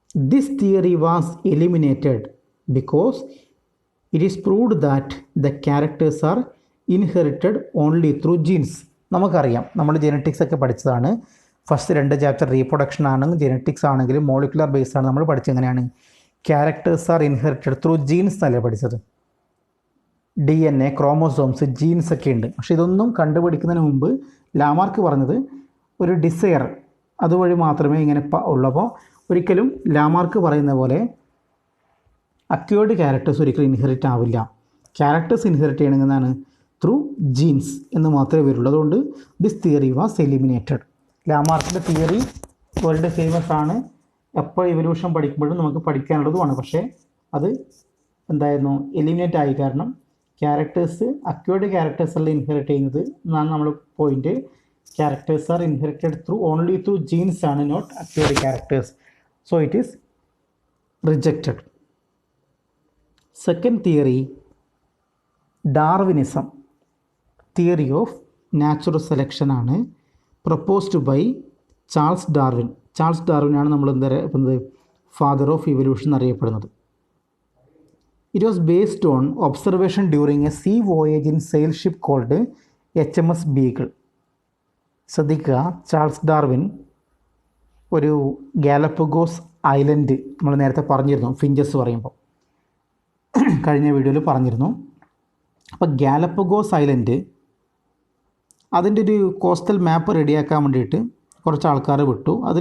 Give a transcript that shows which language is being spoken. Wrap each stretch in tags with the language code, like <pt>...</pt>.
<en>This theory was eliminated because it is proved that the characters are inherited only through genes.</en> <ml>നമുക്കറിയാം, നമ്മൾ genetics ഒക്കെ പഠിച്ചതാണ്. First 2 chapter reproduction ആണെങ്കിലും genetics ആണെങ്കിലും molecular base ആണ് നമ്മൾ പഠിച്ചത്. എങ്ങനെയാണ്</ml> <en>characters are inherited through genes</en> <ml>എന്നല്ലേ പഠിച്ചത്. DNA, ക്രോമോസോംസ്, ജീൻസ് ഒക്കെ ഉണ്ട്. പക്ഷേ ഇതൊന്നും കണ്ടുപിടിക്കുന്നതിന് മുമ്പ് ലാമാർക്ക് പറഞ്ഞത് ഒരു ഡിസയർ അതുവഴി മാത്രമേ ഇങ്ങനെ ഉള്ളപ്പോൾ ഒരിക്കലും ലാമാർക്ക് പറയുന്ന പോലെ അക്വേർഡ് ക്യാരക്ടേഴ്സ് ഒരിക്കലും ഇൻഹെറിറ്റ് ആവില്ല. ക്യാരക്ടേഴ്സ് ഇൻഹെറിറ്റ് ചെയ്യണമെന്നാണ് ത്രൂ ജീൻസ് എന്ന് മാത്രമേ വരുള്ളൂ. അതുകൊണ്ട്</ml> <en>This theory was eliminated.</en> <ml>ലാമാർക്കിൻ്റെ theory world famous ആണ്, എപ്പോൾ ഇവല്യൂഷൻ പഠിക്കുമ്പോഴും നമുക്ക് പഠിക്കാനുള്ളതുമാണ്. പക്ഷേ അത് എന്തായിരുന്നു, എലിമിനേറ്റ് ആയി. കാരണം ക്യാരക്ടേഴ്സ് അക്വേർഡ് ക്യാരക്ടേഴ്സ് അല്ല ഇൻഹെറിറ്റ് ചെയ്യുന്നത് എന്നാണ് നമ്മൾ point.</ml> <en>Characters are inherited only through genes ആണ്, not acquired characters. So it is rejected. Second theory, Darwinism, theory of natural selection ആണ്, proposed by Charles Darwin.</en> <ml>Charles Darwin ആണ് നമ്മൾ എന്താ പറയുന്നത്,</ml> <en>father of evolution</en> <ml>അറിയപ്പെടുന്നത്.</ml> <en>It was based on observation during a sea voyage in sail ship called HMS Beagle.</en> <ml>ശ്രദ്ധിക്കുക, Charles Darwin ഒരു Galapagos island നമ്മൾ നേരത്തെ പറഞ്ഞിരുന്നു, ഫിഞ്ചസ് പറയുമ്പോൾ കഴിഞ്ഞ വീഡിയോയിൽ പറഞ്ഞിരുന്നു. അപ്പോൾ ഗാലപ്പഗോസ് ഐലൻഡ് അതിൻ്റെ ഒരു കോസ്റ്റൽ മാപ്പ് റെഡിയാക്കാൻ വേണ്ടിയിട്ട് കുറച്ച് ആൾക്കാരെ വിട്ടു.</ml>